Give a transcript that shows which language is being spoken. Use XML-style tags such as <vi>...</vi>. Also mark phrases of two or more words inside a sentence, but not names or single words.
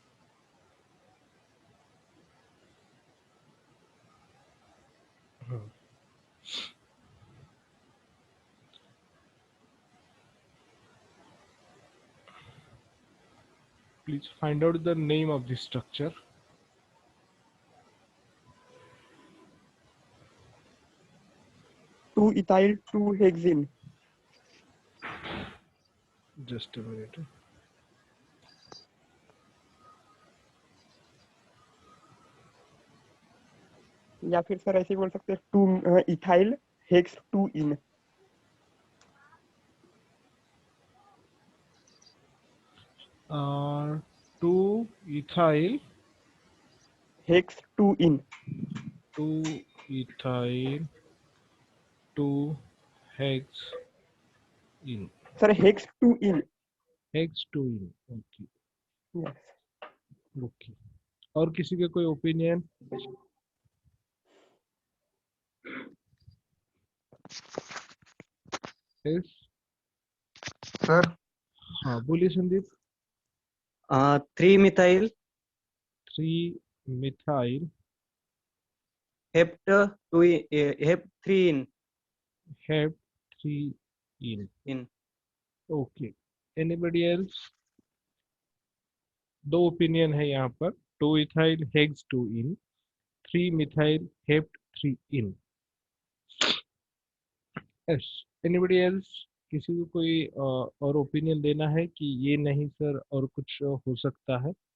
<en>Please find out the name of this structure. 2-ethyl 2-hexene। Just a minute.</en> <hi>या फिर सर ऐसे ही बोल सकते हैं</hi> <en>2-ethyl hex 2-ene। 2 ethyl hex 2-ene। 2 ethyl 2 hex ene. सर hex 2-ene। hex 2 ene. Okay, यस।</en> <hi>ओके। और किसी का कोई ओपिनियन? यस, सर हाँ बोलिए संदीप।</hi> <en>3-methyl 3 methyl hept 2 hept 3 hep 3 ene. in Okay, anybody else?</en> <hi>दो ओपिनियन है यहाँ पर,</hi> <en>2 ethyl hex 2 ene, 3 methyl hept 3 ene. Yes, anybody else?</en> <hi>किसी को कोई और ओपिनियन देना है कि ये नहीं सर और कुछ हो सकता है?</hi>